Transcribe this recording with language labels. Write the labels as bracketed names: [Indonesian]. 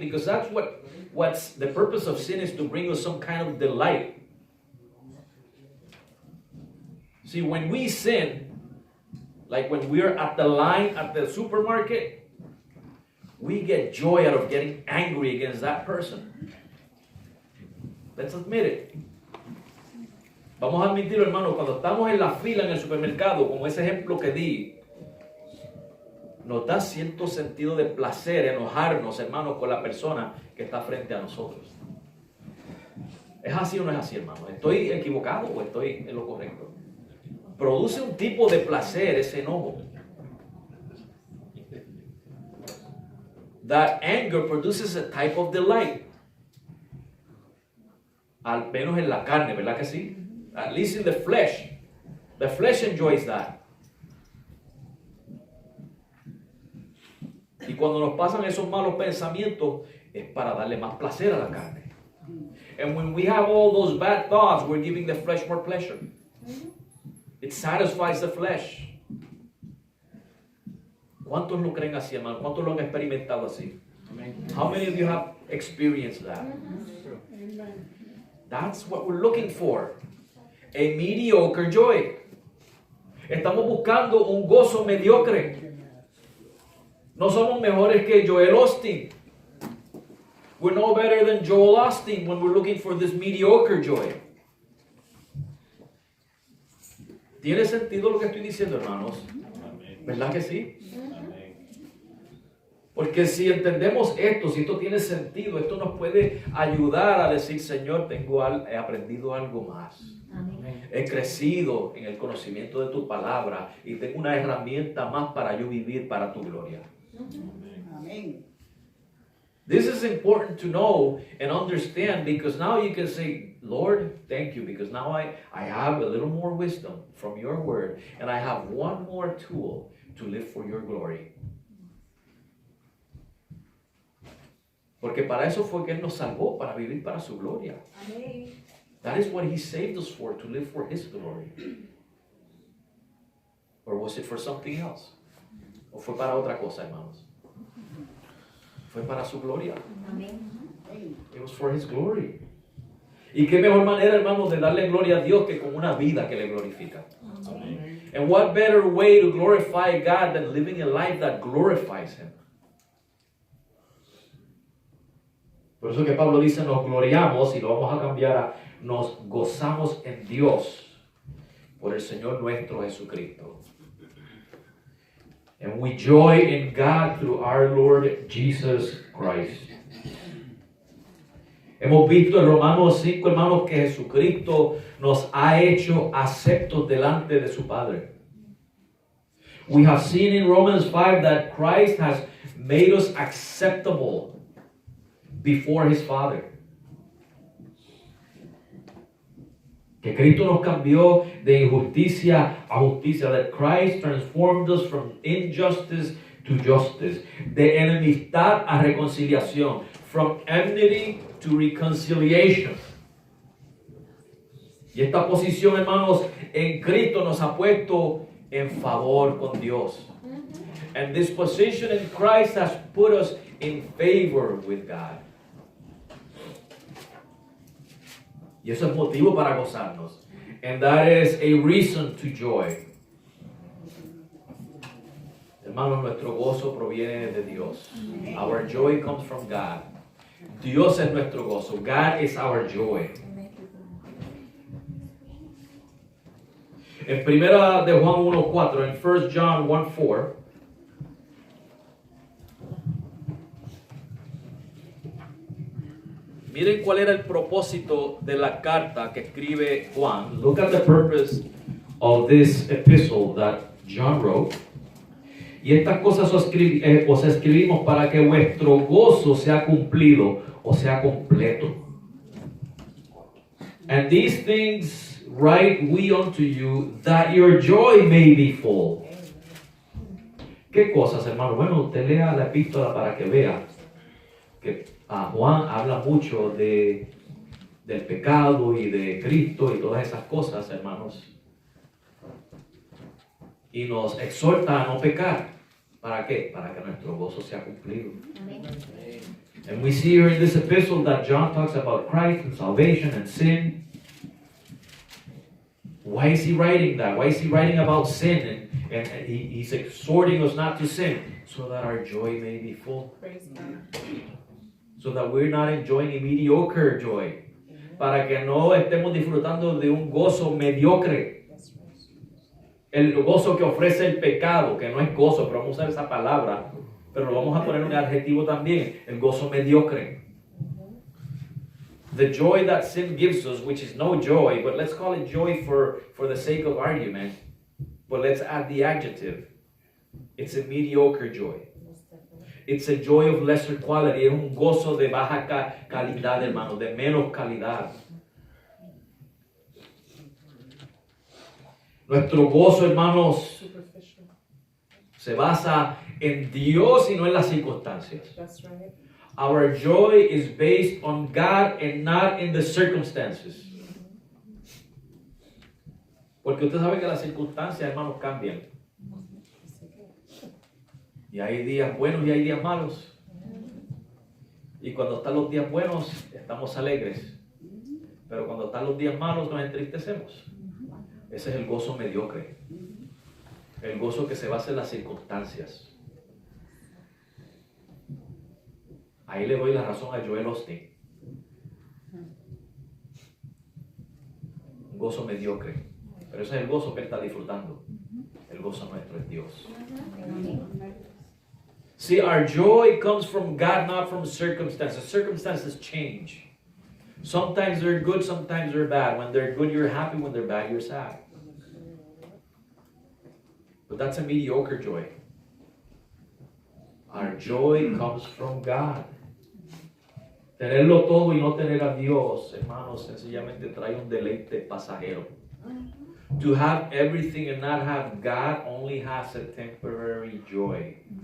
[English] Because that's what's the purpose of sin, is to bring us some kind of delight. See, when we sin, like when we're at the line at the supermarket, we get joy out of getting angry against that person. Let's admit it. [Spanish] Vamos a admitirlo, hermano, cuando estamos en la fila en el supermercado, como ese ejemplo que di, nos da cierto sentido de placer enojarnos, hermanos, con la persona que está frente a nosotros. ¿Es así o no es así, hermano? ¿Estoy equivocado o estoy en lo correcto? Produce un tipo de placer ese enojo. [English] That anger produces a type of delight. [Spanish] Al menos en la carne, ¿verdad que sí? [English] At least in the flesh. The flesh enjoys that. [Spanish] Y cuando nos pasan esos malos pensamientos, es para darle más placer a la carne. [English] And when we have all those bad thoughts, we're giving the flesh more pleasure. It satisfies the flesh. [Spanish] ¿Cuántos lo creen así, hermano? ¿Cuántos lo han experimentado así? [English] How many of you have experienced that? That's what we're looking for. A mediocre joy. [Spanish] Estamos buscando un gozo mediocre. No somos mejores que Joel Osteen. [English] We're no better than Joel Osteen when we're looking for this mediocre joy. [Spanish] ¿Tiene sentido lo que estoy diciendo, hermanos? ¿Verdad que sí? Porque si entendemos esto, si esto tiene sentido, esto nos puede ayudar a decir, Señor, he aprendido algo más. He crecido en el conocimiento de tu palabra y tengo una herramienta más para yo vivir para tu gloria. Amén. [English] This is important to know and understand, because now you can say, Lord, thank you, because now I have a little more wisdom from your word, and I have one more tool to live for your glory. [Spanish] Porque para eso fue que Él nos salvó, para vivir para su gloria. Amén. [English] That is what He saved us for, to live for His glory. Or was it for something else? [Spanish] ¿O fue para otra cosa, hermanos? Fue para su gloria. Amén. [English] It was for His glory. [Spanish] Y qué mejor manera, hermanos, de darle gloria a Dios que con una vida que le glorifica. Amén. [English] And what better way to glorify God than living a life that glorifies Him? [Spanish] Por eso que Pablo dice, nos gloriamos, y lo vamos a cambiar a nos gozamos en Dios por el Señor nuestro Jesucristo. [English] And we joy in God through our Lord Jesus Christ. [Spanish] Hemos visto en Romanos 5, hermanos, que Jesucristo nos ha hecho aceptos delante de su Padre. [English] We have seen in Romans 5 that Christ has made us acceptable before his Father. [Spanish] Que Cristo nos cambió de injusticia a justicia. [English] That Christ transformed us from injustice to justice. [Spanish] De enemistad a reconciliación. [English] From enmity to reconciliation. [Spanish] Y esta posición, hermanos, en Cristo nos ha puesto en favor con Dios. [English] And this position in Christ has put us in favor with God. [Spanish] Y eso es motivo para gozarnos. [English] And that is a reason to joy. [Spanish] Hermanos, nuestro gozo proviene de Dios. [English] Our joy comes from God. [Spanish] Dios es nuestro gozo. [English] God is our joy. [Spanish] En primera de Juan 1:4, en 1 John 1:4, miren cuál era el propósito de la carta que escribe Juan. [English] Look at the purpose of this epistle that John wrote. [Spanish] Y estas cosas os escribimos para que vuestro gozo sea cumplido o sea completo. [English] And these things write we unto you, that your joy may be full. [Spanish] ¿Qué cosas, hermano? Bueno, usted lea la epístola para que vea que Juan habla mucho del pecado y de Cristo y todas esas cosas, hermanos. Y nos exhorta a no pecar. ¿Para qué? Para que nuestro gozo sea cumplido. Amén. [English] And we see here in this epistle that John talks about Christ and salvation and sin. Why is he writing that? Why is he writing about sin? And he's exhorting us not to sin, so that our joy may be full. Praise God. So that we're not enjoying a mediocre joy. [Spanish] Para que no estemos disfrutando de un gozo mediocre. [English] That's right. [Spanish] El gozo que ofrece el pecado, que no es gozo, pero vamos a usar esa palabra, pero lo vamos a poner un adjetivo también, el gozo mediocre. [English] The joy that sin gives us, which is no joy, but let's call it joy for the sake of argument, but let's add the adjective. It's a mediocre joy. It's a joy of lesser quality. [Spanish] Es un gozo de baja calidad, hermano, de menos calidad. Nuestro gozo, hermanos, Superficial. se basa en Dios y no en las circunstancias. [English] That's right. Our joy is based on God and not in the circumstances. [Spanish] Porque usted sabe que las circunstancias, hermanos, cambian. Y hay días buenos y hay días malos. Y cuando están los días buenos, estamos alegres. Pero cuando están los días malos, nos entristecemos. Ese es el gozo mediocre. El gozo que se basa en las circunstancias. Ahí le doy la razón a Joel Osteen. Un gozo mediocre. Pero ese es el gozo que él está disfrutando. El gozo nuestro es Dios. [English] See, our joy comes from God, not from circumstances. Circumstances change. Sometimes they're good, sometimes they're bad. When they're good, you're happy. When they're bad, you're sad. But that's a mediocre joy. Our joy comes from God. [Spanish] Tenerlo todo y no tener a Dios, hermanos, sencillamente trae un deleite pasajero. [English] To have everything and not have God only has a temporary joy.